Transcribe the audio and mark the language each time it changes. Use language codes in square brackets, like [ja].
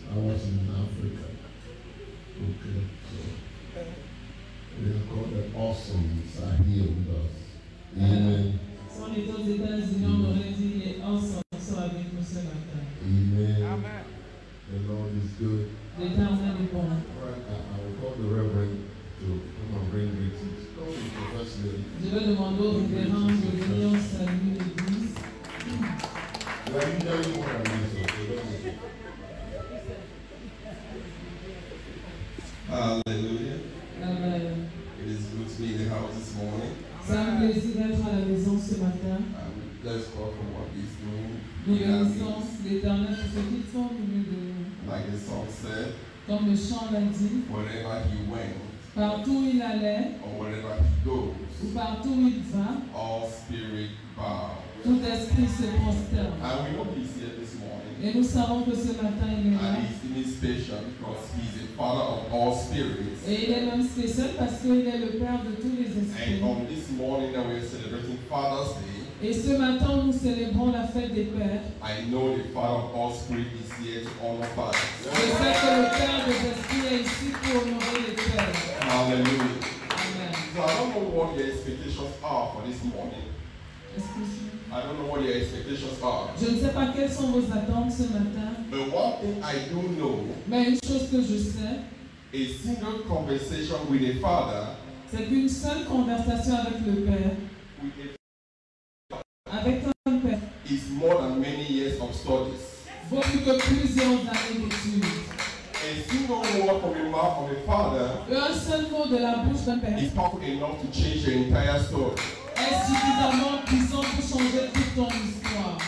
[en] Ours in Africa. Okay, so they are called the Awesomes are here with us. Amen. [fr] Si on était aux États-Unis, on aurait dit les Awesomes sont avec nous ce matin. [en] Amen. Amen. The Lord is good. [fr] L'Éternel est bon. [en] All right, I will call the Reverend to come and bring greetings. Come with the first lady. [fr] Je vais demander au révérend de venir saluer l'église. [en] You are usually more than this, so don't. Hallelujah. Amen. It is good to be in the house this morning. [fr] C'est un plaisir d'être à la maison ce matin. [en] Bless God for what He's doing. [fr] Nous bénissons l'Éternel pour ce qu'ils font au milieu de nous. [en] Like the song said, [fr] Comme le chant l'a dit, [en] wherever He went, [fr] partout où il allait, [en] or wherever He goes, [fr] ou partout où il va, [en] all spirit bow. [fr] tout esprit se prosterne. [en] And we know He's here this morning. [fr] Et nous savons que ce matin il est là. [en] And He's special because He's the Father of all spirits. [fr] Et il est même spécial parce qu'il est le Père de tous les esprits. [en] And on this morning that we are celebrating Father's Day, [fr] et ce matin nous célébrons la fête des Pères. [en] I know the Father of all spirits is here to honor fathers. [fr] Je sais que le Père des esprits est ici pour honorer les Pères. [en] Hallelujah. Amen. So I don't know what your expectations are for this morning. I don't know what your expectations are. [fr] Je ne sais pas quelles sont vos attentes ce matin. [en] But one thing I do know, [fr] mais une chose que je sais, [en] a single conversation with a father, [fr] c'est qu'une seule conversation avec le Père, avec un Père, [en] is more than many years of studies. [fr] Vaut plus que plusieurs années d'études. [en] A single word from the mouth of a father, [fr] un seul mot de la bouche d'un Père, [en] is powerful enough to change your entire story. [fr] Est suffisamment puissant pour changer toute ton histoire.